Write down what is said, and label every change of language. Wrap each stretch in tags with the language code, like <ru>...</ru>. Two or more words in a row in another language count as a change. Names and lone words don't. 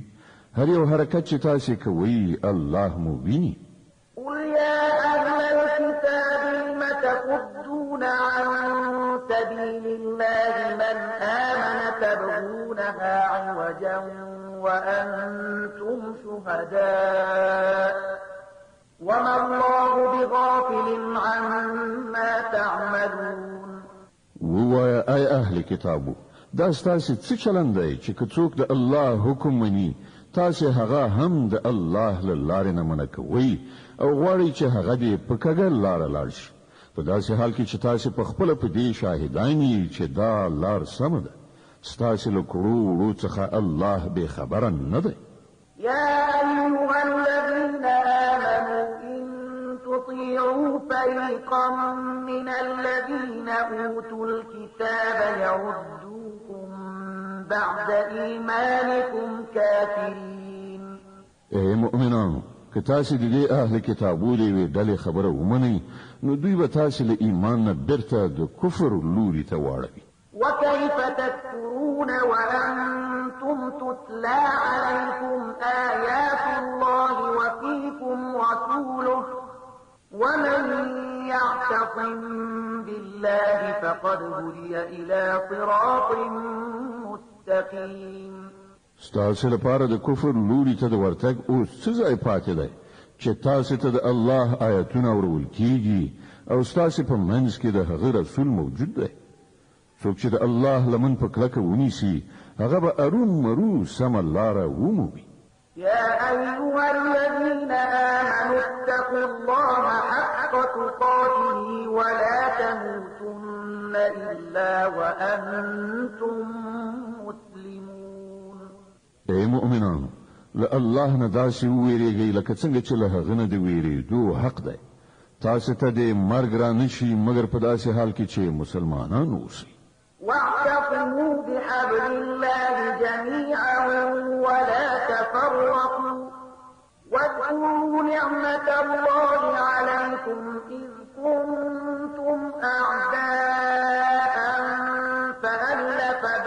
<ps>هر یو حرکت چې تاسې کوئ الله مو ویني.</ps> <ar>قل يا أهل الكتاب لم تصدون عن سبيل الله من آمن تبغونها عوجا وأنتم شهداء وما الله بغافل عما تعملون.</ar> <ps>ووایه ای اهل کتابو دا ستاسې څه چلند دی چې که څوک د الله حکم مني تاسې هغه هم د الله له لارې نه منع کوئ او غواړئ چې هغه دې په کږه لاره لاړ شي. په داسې حال کې چې تاسې په خپله په دې شاهدان یې چې دا لار سمه ده. ستاسې له کړو وړو څخه الله بې خبره نه دی.</ps> <ar>يا أيها الذين آمنوا إن تطيعوا فريقا من الذين أوتوا الكتاب يردوكم بعد إيمانكم كافرين.</ar> <ps>اے مؤمنانو که تاسې د دې اهل کتابو د یوې ډلې خبره ومنئ نو دوی به تاسې له ایمان نه بیرته د کفر لوري ته واړوي.</ps> <ar>وكيف تكفرون وأنتم تتلى عليكم آيات الله وفيكم رسوله ومن يعتصم بالله فقد هدي إلى صراط مستقيم.</ar> <ps>ستاسو لپاره د کفر لوري ته د ورتګ اوس څه ځای پاتې دی چې تاسو ته د الله آیاتونه اورول کیږي او ستاسو په منځ کې د هغه رسول موجود دی. څوک چې د الله لمن په کلکه ونیسي هغه به اروم مرو سمه لاره ومومي.</ps> <ar>يا أيها الذين آمنوا اتقوا الله حق تقاته ولا تموتن إلا وأنتم مسلمون.</ar> <ps>اے مؤمنانو له الله نه داسې وویریږئ لکه څنګه چې له هغه نه د ویریدو حق دی. تاسو ته د مرګ را نشي مګر په داسې حال کې چې مسلمانان اوسئ.</ps> <ar>واعتصموا بحبل الله جميعا ولا تفرقوا واذكروا نعمة الله عليكم إذ كنتم أعداء فألف</ar>